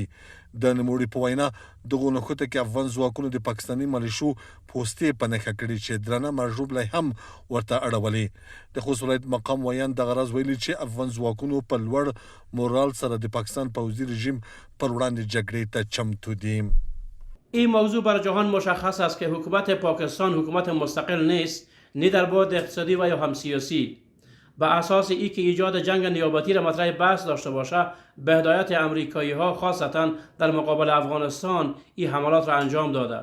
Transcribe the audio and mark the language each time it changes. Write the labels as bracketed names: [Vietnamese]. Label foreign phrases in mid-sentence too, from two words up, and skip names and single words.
[Pashto] د نوموړي په وینا دغو نښتو کې افغان ځواکونو د پاکستاني ملیشو پوستې په نښه کړي چې درنه مرژوبله هم ورته اړولې. د خوست ولایت مقام ویان دغه راز ویلي چې افغان ځواکونو په لوړ مورال سره د پاکستان پوځي رژیم پر وړاندې جګړې ته چمتو دي. [Persian] این موضوع بر جهان مشخص است که حکومت پاکستان حکومت مستقل نیست، نه در بعد اقتصادی و یا هم سیاسی. به اساس ای که ایجاد جنگ نیابتی را مطرح بحث داشته باشه، به هدایت امریکایی ها خاصتا در مقابل افغانستان این حملات را انجام داده.